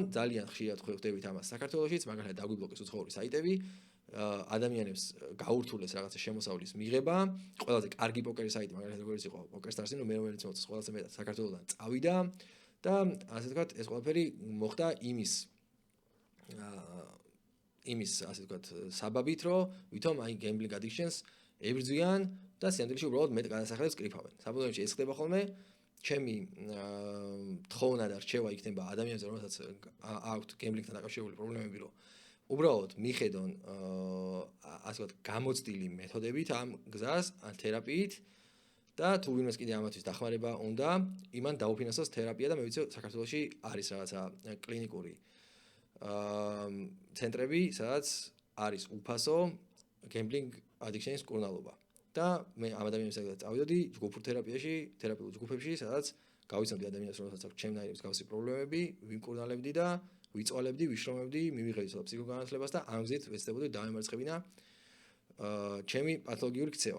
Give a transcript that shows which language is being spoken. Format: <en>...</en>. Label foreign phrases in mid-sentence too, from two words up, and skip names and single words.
<ka>ძალიან ხშირად ხვდებით ამას საქართველოშიც, მაგალითად დაგვიბლოკეს უცხოური საიტები, ადამიანებს გაურთულეს რაღაცა შემოსავლის მიღება. ყველაზე კარგი პოკერის საიტი, მაგალითად როგორც იყო PokerStars, მე რომელიც მოწეს ყველაზე მეტად საქართველოსთან წავიდა და ასე თქვათ, ეს ყველაფერი მოხდა იმის ასე ვთქვათ საბაბით, რომ ვითომ აი</ka> <en>gambling addictions</en> <ka>ებრძვიან და სიამოვნებაში უბრალოდ მეტ გადასახადებს კრიფავენ. საბოლოოში ეს ხდება ხოლმე. ჩემი თხოვნა და რჩევა იქნება ადამიანებზე, რომელსაც აქვთ gambling-თან დაკავშირებული პრობლემები, რომ უბრალოდ მიხედონ ასე ვთქვათ გამოცდილი მეთოდებით ამ გზას, ან თერაპიით და თუ ვინმეს კიდე ამათვის დახმარება უნდა, იმან დაუფინანსოს თერაპია და მე ვიცი საქართველოში არის რაღაცა კლინიკური ცენტრები, სადაც არის უფასო</ka> <en>gambling addiction-</en> <ka>ის კურნალობა. და მე ამ ადამიანებთან წავიდოდი ჯგუფურ თერაპიაში, თერაპიულ ჯგუფებში, სადაც გავიცნობდი ადამიანებს, რომელსაც აქვს ჩემნაირი მსგავსი პრობლემები, ვიმკურნალებდი და ვიწვალებდი, ვიშრომებდი, მივიღებდი ფსიქოგანათლებას და ამ გზით ვეცდებოდი დავემარცხებინა ჩემი პათოლოგიური ქცევა.</ka>